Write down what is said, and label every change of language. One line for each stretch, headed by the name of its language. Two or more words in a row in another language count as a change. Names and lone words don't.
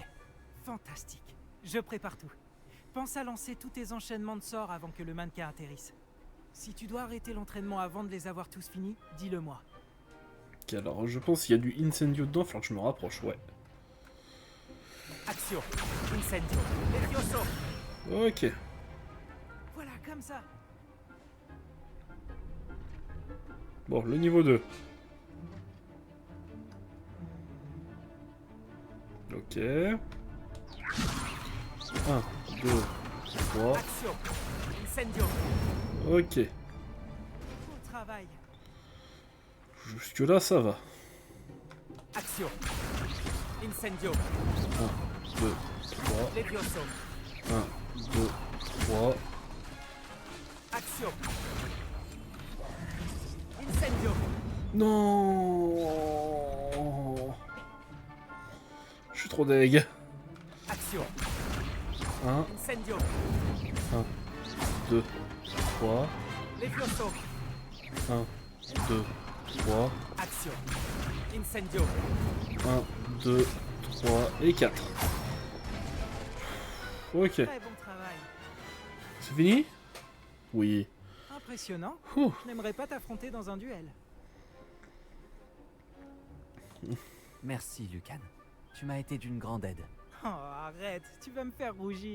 French: Fantastique. Je prépare tout. Pense à lancer tous tes enchaînements de sorts avant que le mannequin atterrisse. Si tu dois arrêter l'entraînement avant de les avoir tous finis, dis-le-moi. Ok, alors je pense qu'il y a du incendio dedans, il va falloir que je me rapproche, ouais. Action. Incendio. Levioso. Ok. Voilà, comme ça. Bon, le niveau 2. Ok. 1, 2, 3. Action. Incendio. Ok. Bon travail. Jusque là, ça va. Action. Incendio. 1, 2, 3. Levioso. 1, 2, 3. Action. Incendio. Non. Je suis trop deg. Action. 1, Incendio. 1, 2, 3. Levioso. 1, 2, 3. Action. Incendio. 1, 2, 3 et 4. Ok. Très bon travail. C'est fini? Oui. Impressionnant. Ouh. Je n'aimerais pas t'affronter dans un duel. Merci Lucan. Tu m'as été d'une grande aide. Oh, arrête, tu vas me faire rougir.